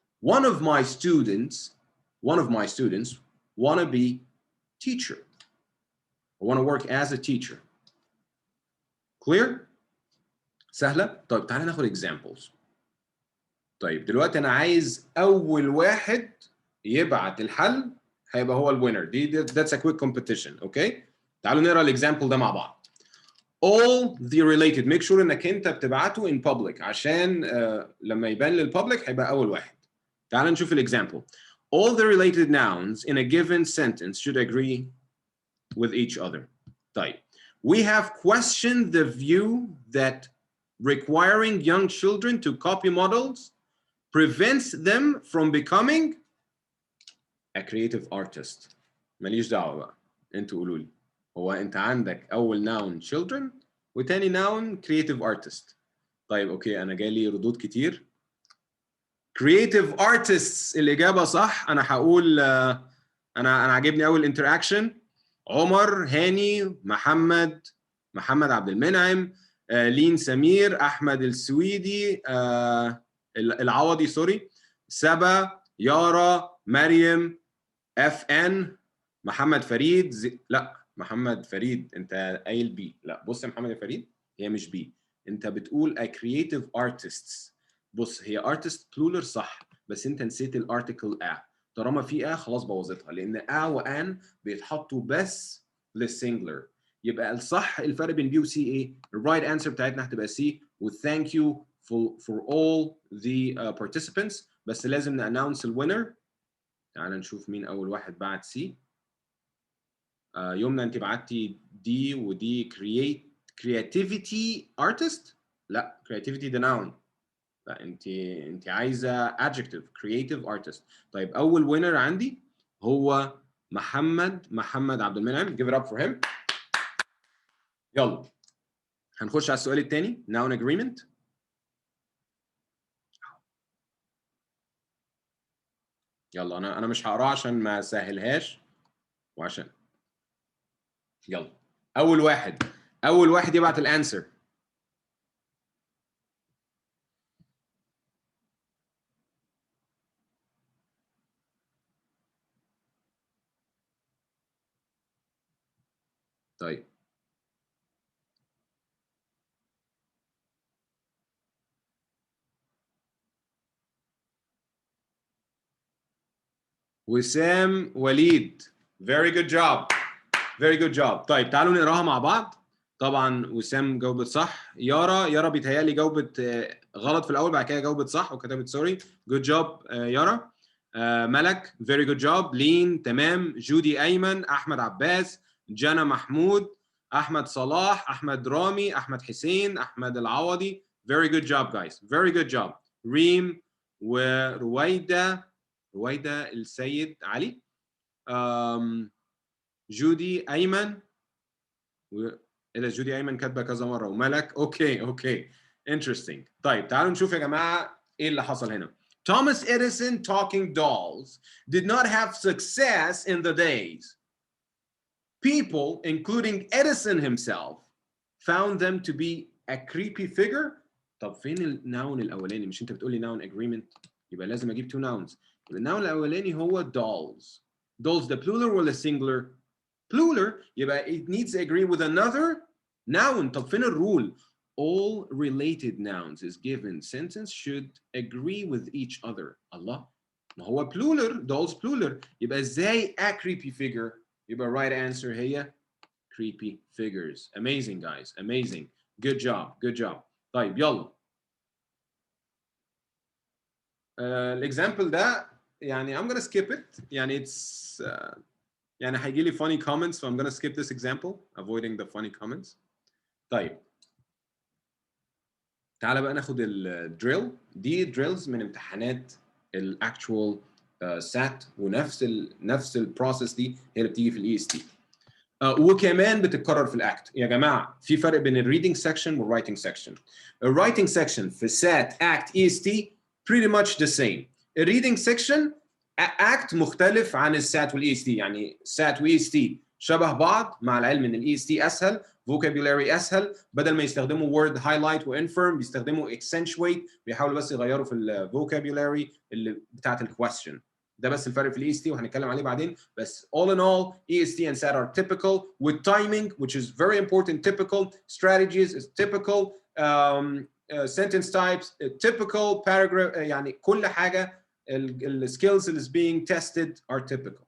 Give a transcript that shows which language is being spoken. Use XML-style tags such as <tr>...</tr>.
<en>One of my students want to be teacher. I want to work as a teacher. Clear?</en> <ar>سهلة؟ طيب تعالى ناخد examples. طيب دلوقتي أنا عايز أول واحد يبعت الحل هيبقى هو الوينر.</ar> <en>That's a quick competition. Okay?</en> <ar>تعالوا نقرا الإكزامبل ده مع بعض.</ar> <en>All the related. Make sure</en> <ar>إنك أنت بتبعته</ar> <en>in public</en> <ar>عشان لما يبان للببليك هيبقى أول واحد. تعالى نشوف الإكزامبل.</ar> <en>All the related nouns in a given sentence should agree with each other.</en> <ar>طيب.</ar> <en>We have questioned the view that requiring young children to copy models prevents them from becoming a creative artist.</en> <ar>ماليش دعوة بقى. انتوا قولوا لي. هو انت عندك أول noun children وتاني noun creative artist. طيب اوكي أنا جالي ردود كتير. creative artists الإجابة صح. أنا هقول أنا عاجبني أول interaction. عمر، هاني، محمد عبد المنعم، لين سمير، احمد السويدي، العوضي سوري، سبا، يارا، مريم، اف ان، محمد فريد لا محمد فريد انت قايل بي. لا بص يا محمد فريد هي مش بي. انت بتقول</ar> <en>a creative artists.</en> <ar>بص هي artist plural صح بس انت نسيت الارتكل طالما في خلاص بوظتها، لان وان بيتحطوا بس للسنجلر. يبقى الصح الفرق بين بي وسي ايه؟ الرايت انسر بتاعتنا هتبقى سي. وثانك يو</ar> <en>for all the participants.</en> <ar>بس لازم نانونس الوينر. تعال نشوف مين اول واحد بعت سي. يمنى انت بعتي دي، ودي creativity artist. لا creativity ده noun. لا انت عايزه adjective creative artist. طيب اول وينر عندي هو محمد عبد المنعم.</ar> <en>give it up for him.</en> <ar>يلا هنخش على السؤال الثاني noun agreement. يلا انا مش هقراه عشان ما اسهلهاش وعشان يلا اول واحد يبعت الانسر. طيب</ar> <en>وسام وليد. very good job. very good job.</en> <ar>طيب تعالوا نقراها مع بعض. طبعا وسام جاوبت صح. يارا بيتهيألي جاوبت غلط في الاول، بعد كده جاوبت صح وكتبت سوري.</ar> <en>good job يارا. ملك very good job.</en> <ar>لين تمام. جودي ايمن. احمد عباس. جانا محمود. احمد صلاح. احمد رامي. احمد حسين. احمد العوضي.</ar> <en>very good job guys. very good job.</en> <ar>ريم ورويدة السيد علي. جودي ايمن اذا جودي ايمن كاتبه كذا مره. وملك اوكي interesting. طيب تعالوا نشوف يا جماعه ايه اللي حصل هنا.</ar> <en>Thomas Edison talking dolls did not have success in the days. People, including Edison himself, found them to be a creepy figure.</en> <ar>طب فين الناون الاولاني؟ مش انت بتقولي noun agreement؟ يبقى لازم اجيب</ar> <en>two nouns.</en> <ar>يبقى الناون الاولاني هو dolls.</ar> <en>dolls the plural</en> <ar>ولا singular؟ plural. يبقى</ar> <en>it needs to agree with another noun.</en> <ar>طب فين الرول؟</ar> <en>all related nouns is given sentence should agree with each other.</en> <ar>الله، ما هو plural. dolls plural. يبقى ازاي</ar> <en>a creepy figure؟</en> <ar>يبقى</ar> <en>right answer</en> <ar>هي</ar> <en>creepy figures. Amazing guys, amazing. Good job.</en> <ar>طيب يلا. الاكزامبل ده يعني</ar> <en>I'm gonna skip it. يعني it's</en> <ar>يعني هيجي لي</ar> <en>funny comments, so I'm gonna skip this example, avoiding the funny comments.</en> <ar>طيب تعالى بقى ناخد الدريل. دي دريلز من امتحانات الاكتوال سات، نفس البروسيس دي هي اللي بتيجي في الاي اس تي. وكمان بتتكرر في الاكت. يا جماعه في فرق بين الريدنج سيكشن والرايتنج سيكشن. الرايتنج سيكشن في سات اكت اي اس تي</ar> <en>pretty much the same.</en> <ar>الريدنج سيكشن اكت مختلف عن السات والاي اس تي. يعني سات واي اس تي شبه بعض، مع العلم ان الاي اس تي اسهل، vocabulary اسهل. بدل ما يستخدموا word highlight وانفيرم بيستخدموا accentuate، بيحاولوا بس يغيروا في الفوكابيولاري اللي بتاعت الكويستشن. ده بس الفرق في الاي اس تي وهنتكلم عليه بعدين.</ar> <en>بس all in all EST and SAT are typical with timing which is very important. Typical strategies is typical. Sentence types typical.</en> <ar>paragraph يعني كل حاجه السكيلز اللي</ar> <en>is being tested are typical.</en>